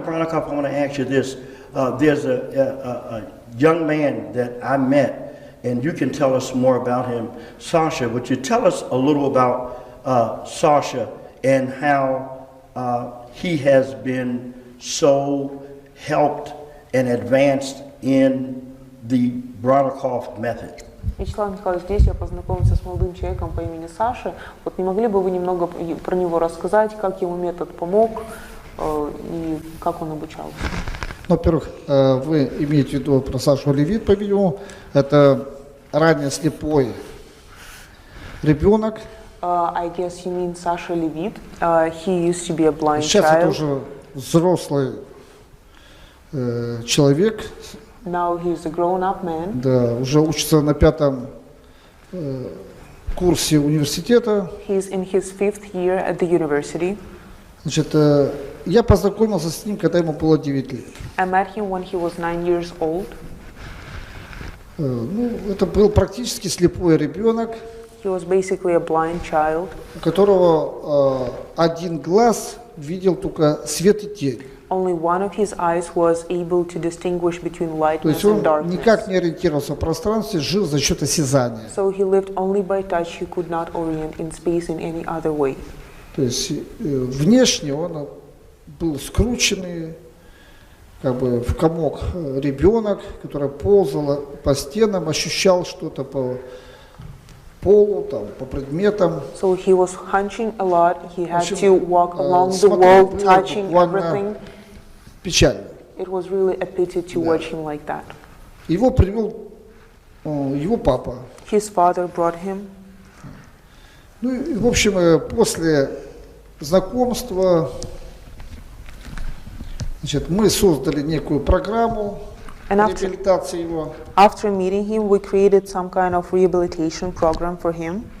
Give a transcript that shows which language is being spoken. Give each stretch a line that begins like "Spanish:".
English: Bronnikov, I want to ask you this. There's a young man that I met, and you can tell us more about him. Sasha, would you tell us a little about Sasha and how he has been so helped and advanced in the Bronnikov method?
Russian: Вячеслав Николаевич, здесь я познакомился с молодым человеком по имени Саша. Вот не могли бы вы немного про него рассказать, как ему метод помог и как он обучался? Во-первых, вы имеете в виду про Сашу Левит, по-видимому, это ранее слепой ребенок.
English: I guess you mean Sasha Levit. He used to be a blind
Russian: Сейчас это
English: child.
Russian: уже взрослый человек.
English: Now he's a grown-up man.
Russian: Да, уже учится на 5-м курсе университета.
English: He's in his 5th year at the university.
Russian: Значит, я познакомился с ним, когда ему было 9 лет.
English: I met him when he was 9 years old.
Russian: Ну, это был практически слепой ребенок,
English: He was basically a blind child.
Russian: у которого один глаз видел только свет и тень.
English: Only one of his eyes was able to distinguish between
Russian: То есть
English: lightness
Russian: он
English: and darkness.
Russian: никак не ориентировался в пространстве, жил за счет осязания.
English: So he lived only by touch. He could not orient in space in any other way.
Russian: То есть внешне он был скрученный, как бы в комок ребенок, который ползал по стенам, ощущал что-то по полу, там, по предметам.
English: So he was hunching a lot. He had
Russian: общем,
English: to walk along the
Russian: смотреть
English: wall,
Russian: было
English: touching
Russian: буквально
English: everything.
Russian: Печально.
English: It was really a pity to watch him like that.
Russian: Его привел его папа.
English: His father brought him.
Russian: Ну и, в общем, после знакомства, значит, мы создали некую программу реабилитации его.
English: After meeting him, we created some kind of rehabilitation program for him.